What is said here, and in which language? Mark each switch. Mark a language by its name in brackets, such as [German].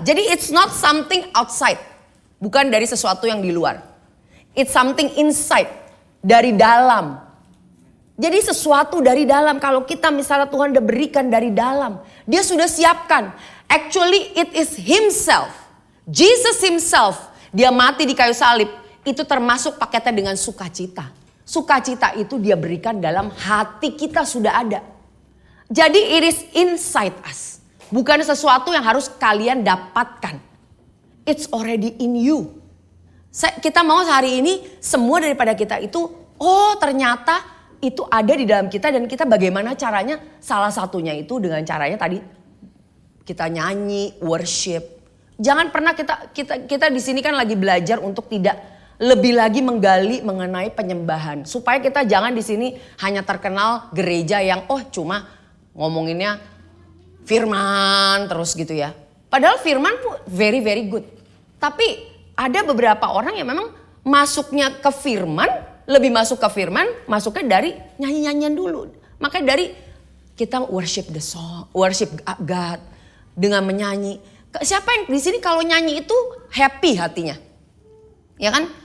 [English] Jadi it's not something outside. [Indonesian] Bukan dari sesuatu yang di luar. [English] It's something inside. [Indonesian] Dari dalam. Jadi sesuatu dari dalam. Kalau kita misalnya Tuhan udah berikan dari dalam. Dia sudah siapkan. [English] Actually it is himself. Jesus himself. [Indonesian] Dia mati di kayu salib. Itu termasuk paketnya dengan sukacita. Sukacita itu dia berikan dalam hati kita sudah ada. Jadi [English] it is inside us. [Indonesian] Bukan sesuatu yang harus kalian dapatkan. [English] It's already in you. [Indonesian] Kita mau hari ini semua daripada kita itu, oh ternyata itu ada di dalam kita dan kita bagaimana caranya. Salah satunya itu dengan caranya tadi kita nyanyi, worship. Jangan pernah kita di sini kan lagi belajar untuk tidak lebih lagi menggali mengenai penyembahan. Supaya kita jangan di sini hanya terkenal gereja yang cuma ngomonginnya firman terus gitu ya. Padahal firman pun [English] very very good. [Indonesian] Tapi ada beberapa orang yang memang masuknya ke firman, lebih masuk ke firman, masuknya dari nyanyi-nyanyian dulu. Makanya dari kita [English] worship the song, worship God [Indonesian] dengan menyanyi. Siapa yang di sini kalau nyanyi itu happy hatinya? Ya kan?